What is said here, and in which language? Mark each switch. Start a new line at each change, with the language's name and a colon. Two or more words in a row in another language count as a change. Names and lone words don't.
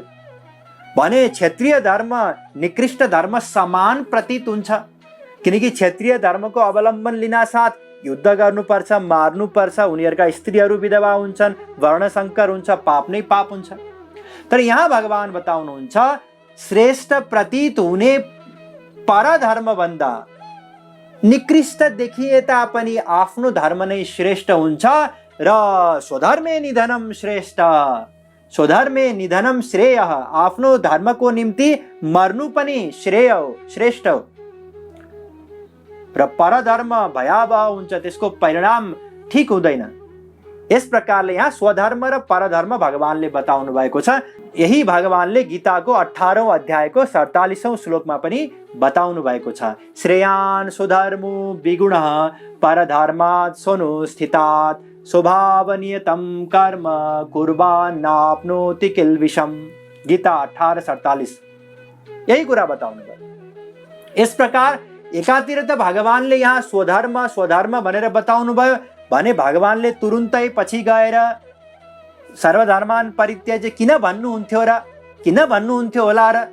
Nepali: भने क्षत्रिय धर्म निकृष्ट धर्म समान प्रतीत हुन्छ, किनकि क्षत्रिय धर्मको अवलम्बन लिन साथ युद्ध गर्नुपर्छ, मार्नुपर्छ, उनीहरूका स्त्रीहरू विधवा हुन्छन्, वर्णसङ्कर हुन्छ, पाप नै पाप हुन्छ। तर यहाँ भगवान बताउनुहुन्छ, श्रेष्ठ प्रतीत हुने परधर्म भन्दा निकृष्ट देखिए तापनि आफ्नो धर्म नै श्रेष्ठ हुन्छ।
Sanskrit: र स्वधर्मे निधनं श्रेष्ठ, स्वधर्मे निधनं श्रेयः,
Nepali: आफ्नो धर्मको निम्ति मर्नु पनि श्रेय हो, श्रेष्ठ हो। र परधर्म भयावह हुन्छ, त्यसको परिणाम ठीक हुँदैन। यस प्रकारले यहाँ स्वधर्म र परधर्म भगवानले बताउनु भएको छ। यही भगवानले गीताको 18औं अध्यायको 47औं श्लोकमा पनि बताउनु भएको छ,
Sanskrit: श्रेयान् स्वधर्मो विगुणः परधर्मात् स्वनुष्ठितात् स्वभावनियतं कर्म कुर्वान्नाप्नोति किल्बिषम्।
Nepali: गीता 18:47 यही कुरा बताउनु भयो। इस प्रकार एकातिर त भगवानले यहाँ स्वधर्म स्वधर्म भनेर बताउनु भयो भने भगवानले तुरुन्तै पछि गएर
Sanskrit: सर्वधर्मान परित्याज्य
Nepali: किन भन्नुहुन्थ्यो र, किन भन्नुहुन्थ्यो होला र?